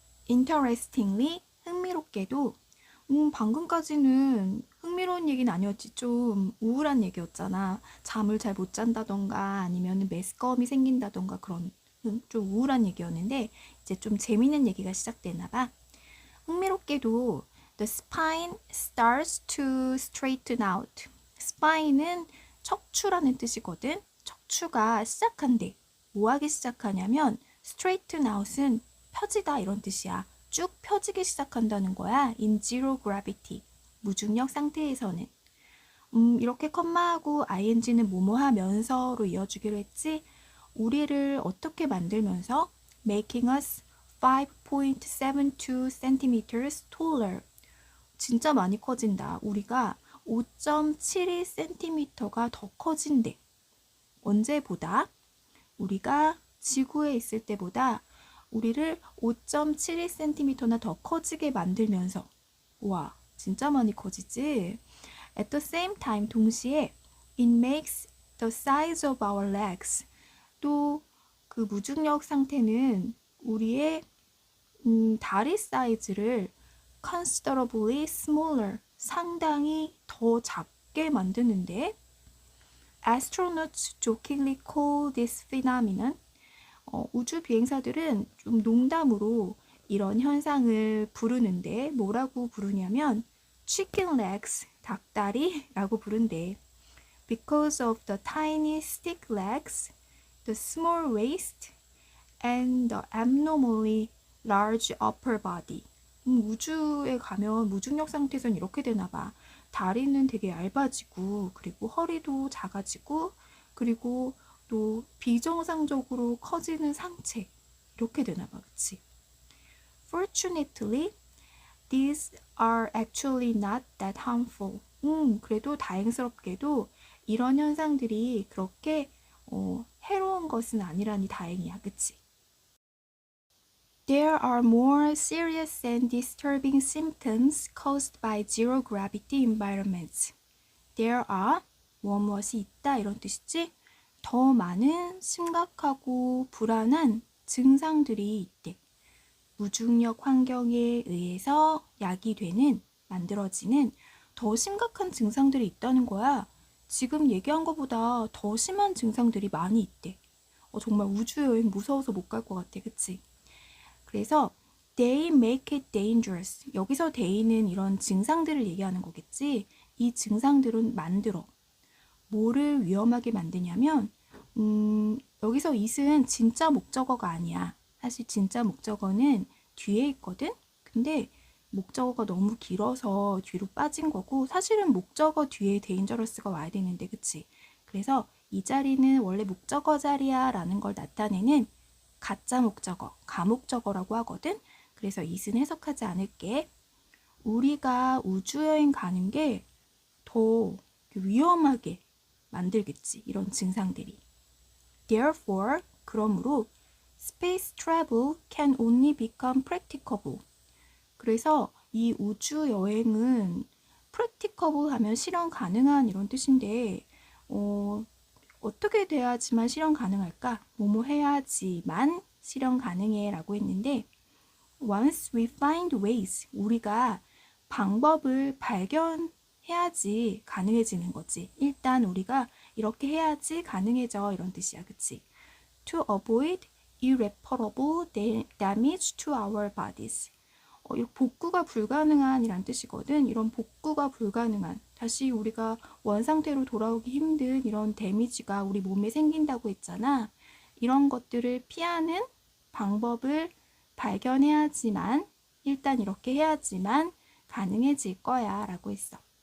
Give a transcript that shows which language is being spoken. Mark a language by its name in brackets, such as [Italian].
[Korean] Interestingly 흥미롭게도 방금까지는 흥미로운 얘기는 아니었지. 좀 우울한 얘기였잖아. 잠을 잘 못 잔다던가 아니면 메스꺼움이 생긴다던가 그런 좀 우울한 얘기였는데 이제 좀 재밌는 얘기가 시작되나 봐. 흥미롭게도 [English] the spine starts to straighten out. [Korean] spine은 척추라는 뜻이거든. 척추가 시작한대. 뭐 하기 시작하냐면 straighten out은 펴지다 이런 뜻이야. 쭉 펴지기 시작한다는 거야. [English] in zero gravity. [Korean] 무중력 상태에서는. 이렇게 컴마하고 ing는 뭐뭐 하면서로 이어주기로 했지. 우리를 어떻게 만들면서 [English] making us 5.72 centimeters taller. [Korean] 진짜 많이 커진다. 우리가 5.72cm가 더 커진대. 언제보다? 우리가 지구에 있을 때보다 우리를 5.72cm나 더 커지게 만들면서 와 진짜 많이 커지지? [English] At the same time [Korean] 동시에 [English] It makes the size of our legs. [Korean] 또 그 무중력 상태는 우리의 다리 사이즈를 [English] considerably smaller, [Korean] 상당히 더 작게 만드는데 [English] astronauts jokingly call this phenomenon. [Korean] 우주 비행사들은 좀 농담으로 이런 현상을 부르는데 뭐라고 부르냐면 chicken legs, 닭다리라고 부른대. [English] Because of the tiny stick legs, the small waist, and the abnormally large upper body. [Korean] 우주에 가면 무중력 상태에선 이렇게 되나 봐. 다리는 되게 얇아지고 그리고 허리도 작아지고 그리고 또 비정상적으로 커지는 상체 이렇게 되나 봐. 그치? [English] Fortunately, these are actually not that harmful. [Korean] 그래도 다행스럽게도 이런 현상들이 그렇게 해로운 것은 아니라니 다행이야. 그치? [English] There are more serious and disturbing symptoms caused by zero gravity environments. [Korean] There are 무엇이 있다 이런 뜻이지? 더 많은 심각하고 불안한 증상들이 있대. 무중력 환경에 의해서 야기되는, 만들어지는 더 심각한 증상들이 있다는 거야. 지금 얘기한 것보다 더 심한 증상들이 많이 있대. 정말 우주여행 무서워서 못 갈 것 같아. 그치? 그래서 [English] they make it dangerous. [Korean] 여기서 they는 이런 증상들을 얘기하는 거겠지. 이 증상들은 만들어. 뭐를 위험하게 만드냐면 여기서 it은 진짜 목적어가 아니야. 사실 진짜 목적어는 뒤에 있거든. 근데 목적어가 너무 길어서 뒤로 빠진 거고 사실은 목적어 뒤에 dangerous가 와야 되는데 그치? 그래서 이 자리는 원래 목적어 자리야 라는 걸 나타내는 가짜 목적어, 가목적어라고 하거든. 그래서 it은 해석하지 않을게. 우리가 우주여행 가는 게 더 위험하게 만들겠지. 이런 증상들이. [English] Therefore, [Korean] 그러므로 [English] space travel can only become practicable. [Korean] 그래서 이 우주 여행은 practicable 하면 실현 가능한 이런 뜻인데 어떻게 돼야지만 실현 가능할까? 뭐뭐 해야지만 실현 가능해 라고 했는데 [English] once we find ways, [Korean] 우리가 방법을 발견해야지 가능해지는 거지. 일단 우리가 이렇게 해야지 가능해져 이런 뜻이야. 그치? [English] To avoid irreparable damage to our bodies. [Korean] 복구가 불가능한 이란 뜻이거든. 이런 복구가 불가능한, 다시 우리가 원상태로 돌아오기 힘든 이런 데미지가 우리 몸에 생긴다고 했잖아. 이런 것들을 피하는 방법을 발견해야지만, 일단 이렇게 해야지만 가능해질 거야 라고 했어.